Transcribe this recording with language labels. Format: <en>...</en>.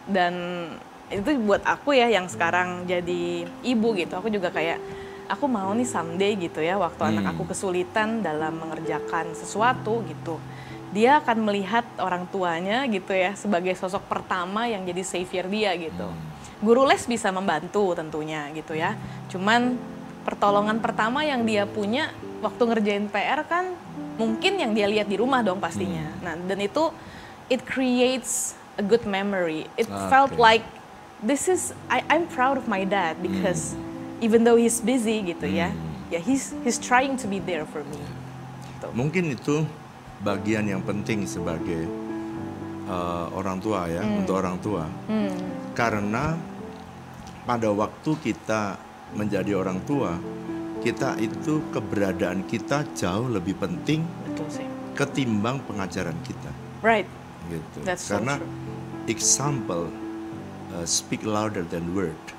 <id>Dan itu buat aku ya yang sekarang jadi ibu gitu, aku juga kayak aku mau nih someday gitu ya, waktu anak aku kesulitan dalam mengerjakan sesuatu gitu, dia akan melihat orang tuanya gitu ya sebagai sosok pertama yang jadi savior dia gitu. Guru les bisa membantu tentunya gitu ya, cuman pertolongan pertama yang dia punya waktu ngerjain PR kan mungkin yang dia lihat di rumah dong pastinya. Nah dan itu</id> <en>it creates a good memory. It felt like I'm proud of my dad because even though he's busy</en> <id>gitu ya,</id> <en>he's trying to be there for me. gitu.</en> <id>Mungkin itu bagian yang penting sebagai orang tua ya, untuk orang tua. Karena pada waktu kita menjadi orang tua, kita itu keberadaan kita jauh lebih penting. Betul sih. Ketimbang pengajaran kita.</id> <en>Right. Gitu. That's</en> <id>Karena</id> <en>so true. example speak louder than word.</en>